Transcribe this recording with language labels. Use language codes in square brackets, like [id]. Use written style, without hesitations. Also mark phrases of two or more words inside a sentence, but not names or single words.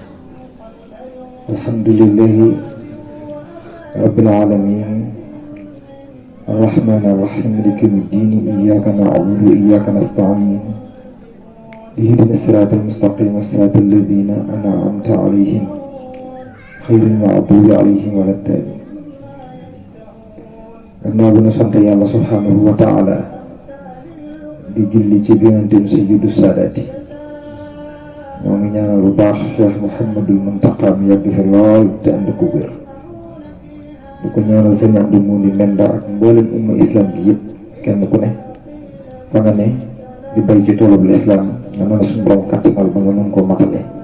[ar] الحمد لله رب العالمين الرحمن الرحيم مالك يوم الدين. إياك نعبد وإياك نستعين. اهدنا الصراط المستقيم صراط الذين أنعمت عليهم غير المغضوب عليهم ولا الضالين. [wo] gannaaw bi ñu sant yàlla [ar] سبحانه وتعالى [wo] di julli ci yonentam [ar] سيد السادات, [wo] ñoo ngi ñaanal bu baax Cheikh Mouhamadul Muntaqa mi yàgg fi lool te ànd ko wér. di ko ñaanal sëñ Amdi Mundi Menda ak mboolem umma islam gi yëpp, kenn ku ne fa nga ne di bay ci toolub l'islam nga mën a suñu borom kàttanal ba nga mën koo matale.